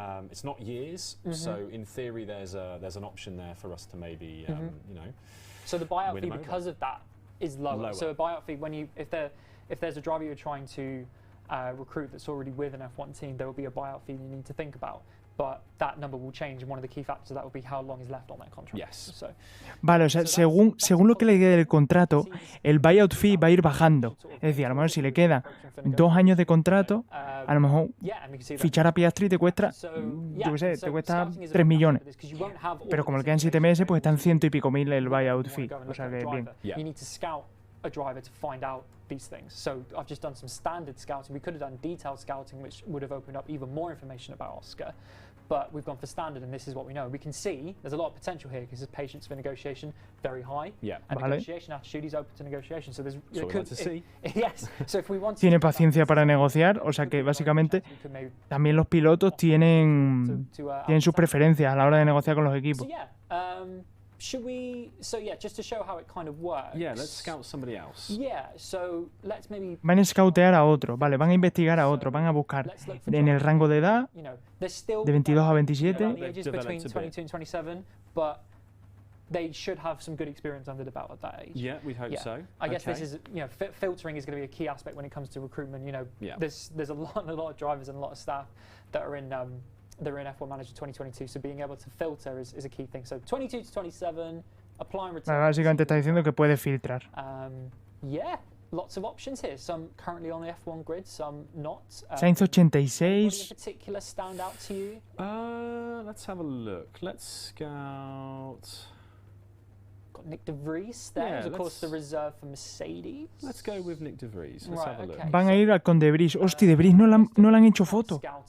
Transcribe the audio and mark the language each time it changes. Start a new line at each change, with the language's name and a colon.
English: It's not years, so in theory there's an option there for us to maybe So the buyout fee because of that is lower. So a buyout fee if there's a driver you're trying to recruit that's already with an F1 team, there will be a buyout fee you need to think about. but that number will change, and one of the key factors of that will be how long is left on that contract. Yes. So,
Spanish: Vale, o sea, según lo que le quede del contrato, el buyout fee va a ir bajando. Es decir, a lo mejor si le quedan 2 años de contrato, a lo mejor fichar a Piastri te cuesta, yo qué sé, te cuesta 3 millones. Pero como le quedan 7 meses, pues están 100 y pico mil el buyout fee. O sea que bien.
English: You need to scout a driver to find out these things. So I've just done some standard scouting. We could have done detailed scouting, which would have opened up even more information about Oscar. But we've gone for standard, and this is what we know. We can see there's a lot of potential here because his patience for negotiation very high. Yeah. And negotiation attitude, he's open to negotiation. So there's yes. So if we want
Spanish: Tiene paciencia para negociar, o sea que básicamente también los pilotos tienen sus preferencias a la hora de negociar con los equipos.
English: Should we? So yeah, just to show how it kind of works. Yeah, let's scout somebody else. Yeah, so let's maybe.
Spanish: Van a scoutear a otro, vale, van a investigar a otro, van a buscar en el rango de edad de 22 a 27.
English: Between 22 and 27, but they should have some good experience under the belt at that age. Yeah, we hope so. I guess this is, filtering is going to be a key aspect when it comes to recruitment. There's a lot of drivers and a lot of staff that are in. They're in F1 Manager 2022, so being able to filter is a key thing. So 22 to 27, apply and return.
Spanish: Básicamente está diciendo que puede filtrar.
English: Yeah, lots of options here. Some currently on the F1 grid, some not. Sainz 86. Any particular stand out to you? Let's have a look. Let's scout. Got Nick de Vries there, of course the reserve for Mercedes. Let's go with Nick de Vries. Let's have a look.
Spanish: Van a ir con de Vries. Hostia, de Vries no le han hecho foto.